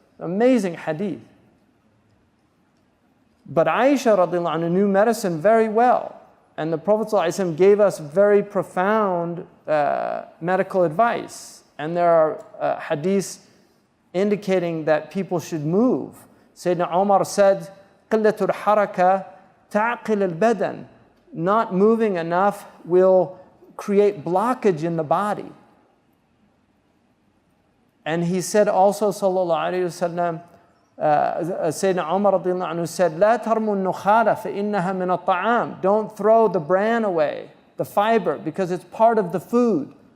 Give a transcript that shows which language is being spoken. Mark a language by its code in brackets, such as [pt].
[en] Amazing hadith. But Aisha radiallahu anha knew medicine very well. And the Prophet ﷺ gave us very profound medical advice. And there are hadiths indicating that people should move. Sayyidina Umar said, [ar] قِلَّةُ الْحَرَكَةِ تَعْقِلُ الْبَدَنِ. [en] Not moving enough will create blockage in the body. And he said also, sallallahu alayhi wa sallam, Sayyidina Umar radiallahu anhu said, [ar] لا ترموا النخالة فإنها من الطعام. [en] Don't throw the bran away, the fiber, because it's part of the food.